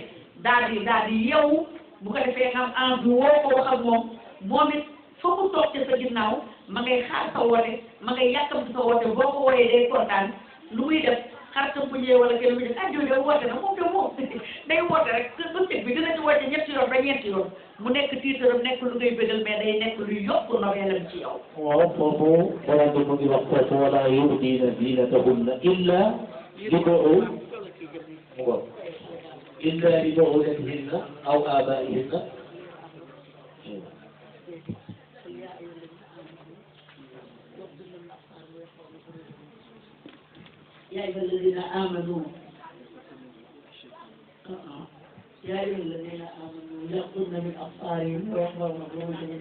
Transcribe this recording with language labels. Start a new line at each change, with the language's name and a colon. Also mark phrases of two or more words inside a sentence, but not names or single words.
Wolof: daal di yow bu ko defee nga am envie woo ko wax ak moom it fa mu toog ci sa ginnaaw ma ngay xaar sa woote ma ngay yàkkamti sa woote boo ko wooyee day kontaan lu muy def xaritam bu ñëwee wala kenn lu muy def ah jooju woote na moom day woote rek bëccëg bi dina ci woote ñetti yoon ba ñeenti yoon mu nekk tiitaram nekk lu ngay bëggal mais day nekk lu yokk nobeelam ci yow. waaw foofu borom bi mu ngi wax foofu
Arabic: ولا يبدين زينتهن إلا لبعولتهن أو آبائهن يا أيها الذين آمنوا يغضن من أبصارهم ويحفظن فروجهم